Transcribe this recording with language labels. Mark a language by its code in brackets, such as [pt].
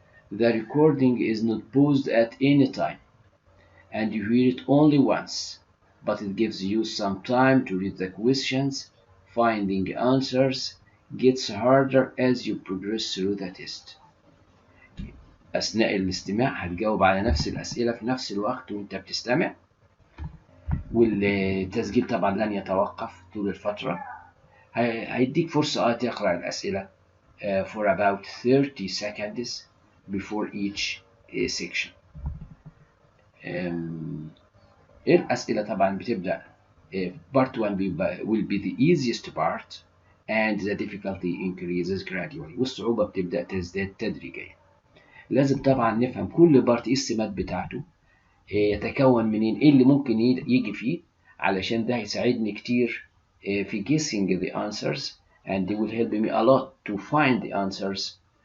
[en] The recording is not paused at any time, and you hear it only once, but it gives you some time to read the questions. Finding answers gets harder as you progress through the test. [ar] أثناء الاستماع هتجاوب على نفس الأسئلة في نفس الوقت وأنت بتستمع، والتسجيل طبعا لن يتوقف طول الفترة. هيديك فرصة تقرأ الأسئلة [en] for about 30 seconds before each section. [ar] الأسئلة طبعا بتبدأ [en] part 1 will be the easiest part, and the difficulty increases gradually. [ar] والصعوبة بتبدأ تزداد تدريجيا. لازم طبعا نفهم كل بارت ايه السمات بتاعته، يتكون منين، ايه اللي ممكن يجي فيه، علشان ده هيساعدني كتير في [en] guessing the answers, and it will help me a lot to find the answers.